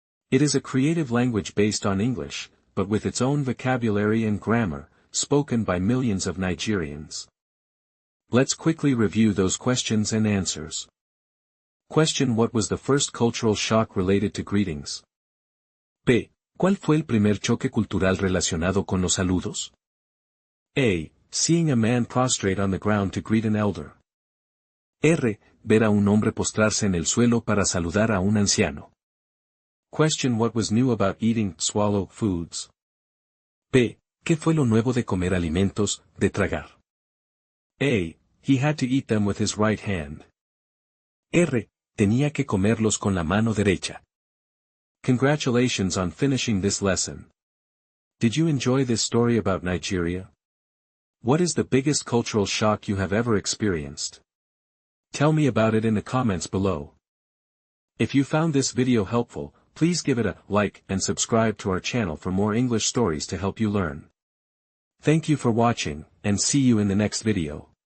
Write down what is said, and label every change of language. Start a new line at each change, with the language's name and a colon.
English: It is a creative language based on English, but with its own vocabulary and grammar, spoken by millions of Nigerians. Let's quickly review those questions and answers. Question: What was the first cultural shock related to greetings?
Spanish: P. ¿Cuál fue el primer choque cultural relacionado con los saludos?
English: A. Seeing a man prostrate on the ground to greet an elder.
Spanish: R. Ver a un hombre postrarse en el suelo para saludar a un anciano.
English: Question: What was new about eating swallow foods?
Spanish: P. ¿Qué fue lo nuevo de comer alimentos, de tragar?
English: A. He had to eat them with his right hand.
Spanish: R. Tenía que comerlos con la mano derecha.
English: Congratulations on finishing this lesson. Did you enjoy this story about Nigeria? What is the biggest cultural shock you have ever experienced? Tell me about it in the comments below. If you found this video helpful, please give it a like and subscribe to our channel for more English stories to help you learn. Thank you for watching, and see you in the next video.